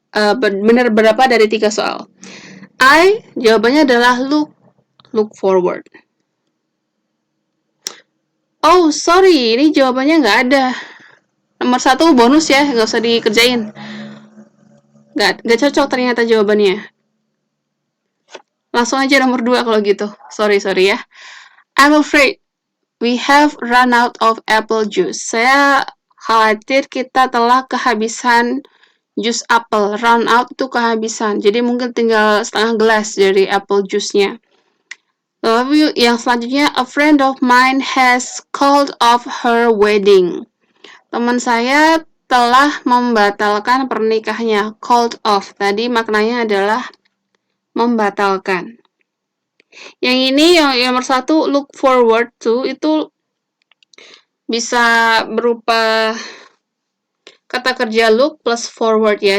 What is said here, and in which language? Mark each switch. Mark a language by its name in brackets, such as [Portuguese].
[Indonesian] Benar berapa dari 3 soal? Jawabannya adalah look forward. Oh, sorry, ini jawabannya nggak ada. Nomor 1 bonus ya, nggak usah dikerjain. Nggak cocok ternyata jawabannya. Langsung aja nomor 2 kalau gitu. Sorry ya. [English] I'm afraid we have run out of apple juice. [Indonesian] Saya khawatir kita telah kehabisan jus apel. Run out itu kehabisan. Jadi mungkin tinggal setengah gelas dari apple juice-nya. Lalu yang selanjutnya, [English] a friend of mine has called off her wedding. [Indonesian] Teman saya telah membatalkan pernikahannya. Called off tadi maknanya adalah membatalkan. Yang ini yang nomor 1 look forward to itu bisa berupa kata kerja look plus forward ya.